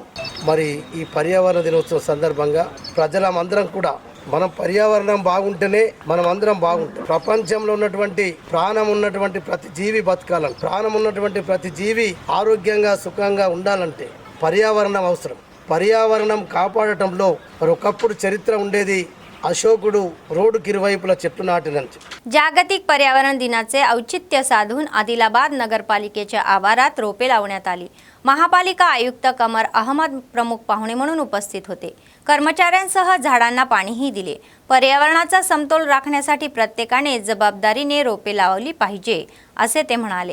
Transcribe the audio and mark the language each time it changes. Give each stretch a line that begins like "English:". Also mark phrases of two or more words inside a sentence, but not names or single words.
Telugu: మరి ఈ పర్యావరణ దినోత్సవం సందర్భంగా ప్రజలందరం కూడా మనం పర్యావరణం బాగుంటేనే మనం అందరం బాగుంటాం. ప్రపంచంలో ఉన్నటువంటి ప్రాణం ఉన్నటువంటి ప్రతి జీవి బతకాలని, ప్రాణం ఉన్నటువంటి ప్రతి జీవి ఆరోగ్యంగా సుఖంగా ఉండాలంటే పర్యావరణం అవసరం. పర్యావరణం కాపాడటంలో మరి ఒకప్పుడు చరిత్ర ఉండేది, अशोकुडू रोडకి ఇరువైపులా చెట్లు నాటినంచి.
Marathi: जागतिक पर्यावरण दिनाचे औचित्य साधून आदिलाबाद नगरपालिकेच्या आवारात रोपे लावण्यात आली. महापालिका आयुक्त कमर अहमद प्रमुख पाहुणे म्हणून उपस्थित होते. कर्मचाऱ्यांसह झाडांना पाणीही दिले. पर्यावरणाचा समतोल राखण्यासाठी प्रत्येकाने जबाबदारीने रोपे लावली पाहिजे असे ते म्हणाले.